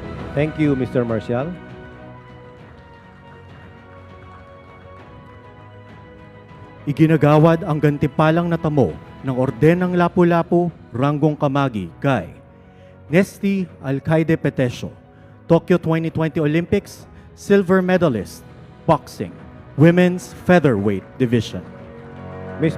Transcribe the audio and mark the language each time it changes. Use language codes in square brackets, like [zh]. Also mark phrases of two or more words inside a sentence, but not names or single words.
[en] Thank you, Mr. Marcial. [tl] Iginagawad ang gantimpalang natamo ng Orden ng Lapu-Lapu, Ranggong Kamagi kay Nesty Alcaide Petesio, [en] Tokyo 2020 Olympics, Silver Medalist, Boxing, Women's Featherweight Division. Ms.